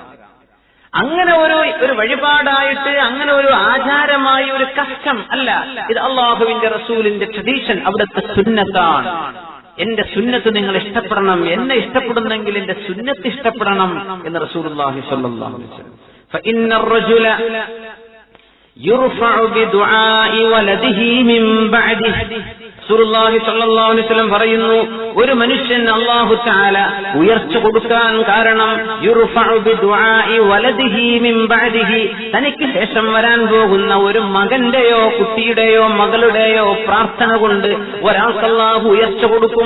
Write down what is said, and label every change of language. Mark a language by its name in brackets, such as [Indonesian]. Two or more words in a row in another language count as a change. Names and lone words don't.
[Malayalam] അങ്ങനെ ഒരു വഴിപാടായിട്ട്, അങ്ങനെ ഒരു ആചാരമായി, ഒരു കസ്റ്റം അല്ല ഇത്. അള്ളാഹുവിന്റെ റസൂലിന്റെ ട്രഡീഷൻ, അവിടുത്തെ സുന്നത്താണ്. എന്റെ സുന്നത്ത് നിങ്ങൾ ഇഷ്ടപ്പെടണം, എന്നെ ഇഷ്ടപ്പെടുന്നെങ്കിൽ എന്റെ സുന്നത്ത് ഇഷ്ടപ്പെടണം എന്ന് [Arabic] رسول الله صلى الله عليه وسلم. ഫഇന്ന الرجل يرفع بدعاء ولده من بعده. رسول الله صلى الله عليه وسلم [Malayalam] പറയുന്നു, ഒരു മനുഷ്യൻ [Arabic] الله تعالى [Malayalam] ഉയർച്ച കൊടുക്കാൻ കാരണം [Arabic] يرفع بدعاء ولده من بعده, [Malayalam] തനിക്ക് ശേഷം വരാൻ പോകുന്ന ഒരു മകന്റെയോ കുട്ടിയുടെയോ മകളുടെയോ പ്രാർത്ഥന കൊണ്ട് ഒരാൾക്ക് അല്ലാഹു ഉയർച്ച കൊടുക്കും.